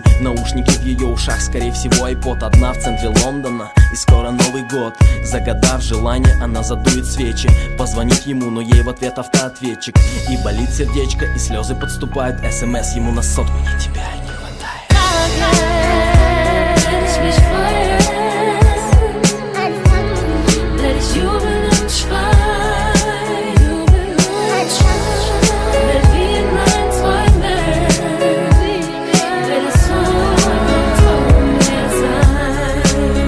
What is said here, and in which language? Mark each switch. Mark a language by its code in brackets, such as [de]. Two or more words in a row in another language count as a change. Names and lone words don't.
[ru] Наушники в ее ушах, скорее всего айпод. Одна в центре Лондона, и скоро Новый год. Загадав желание, она задует свечи. Позвонит ему, но ей в ответ автоответчик. И болит сердечко, и слезы подступают. СМС ему на сотку: мне тебя не хватает. [de] Werde ich mich freuen. Werde ich jubeln und schreien. Wird wie in meinen Träumen weder Tod noch Traum mehr sein.